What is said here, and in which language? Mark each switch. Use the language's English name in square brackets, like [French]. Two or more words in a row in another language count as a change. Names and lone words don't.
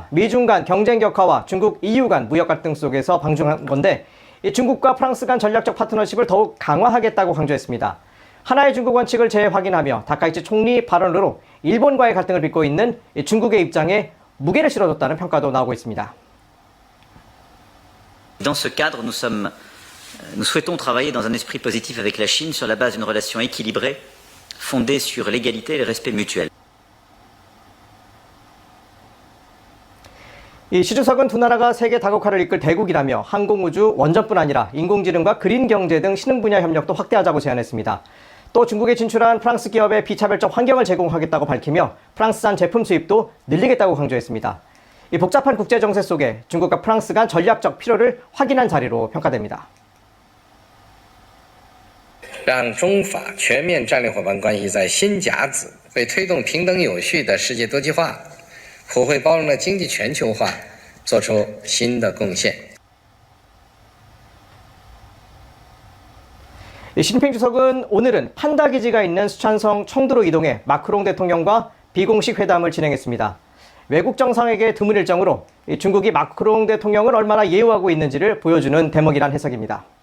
[Korean] 미중 간 경쟁 격화와 중국 EU 간 무역 갈등 속에서 방중한 건데 중국과 프랑스 간 전략적 파트너십을 더욱 강화하겠다고 강조했습니다. 하나의 중국 원칙을 재확인하며 다카이치 총리 발언으로 일본과의 갈등을 빚고 있는 중국의 입장에 무게를 실어줬다는 평가도 나오고 있습니다. [French] Dans ce cadre, nous souhaitons travailler dans un esprit positif avec la Chine sur la base d'une relation équilibrée, fondée sur l'égalité et le respect mutuel. [Korean] 시주석은 두 나라가 세계 다국화를 이끌 대국이라며 항공우주, 원전뿐 아니라 인공지능과 그린 경제 등 신흥 분야 협력도 확대하자고 제안했습니다. 또 중국에 진출한 프랑스 기업에 비차별적 환경을 제공하겠다고 밝히며 프랑스산 제품 수입도 늘리겠다고 강조했습니다. 이 복잡한 국제 정세 속에 중국과 프랑스 간 전략적 필요를 확인한 자리로 평가됩니다. [Chinese] 让中法全面战略伙伴关系在新甲子为推动平等有序的世界多极化、普惠包容的经济全球化做出新的贡献。 [Korean] 시진핑 주석은 오늘은 판다 기지가 있는 수촨성 청두로 이동해 마크롱 대통령과 비공식 회담을 진행했습니다. 외국 정상에게 드문 일정으로 중국이 마크롱 대통령을 얼마나 예우하고 있는지를 보여주는 대목이란 해석입니다.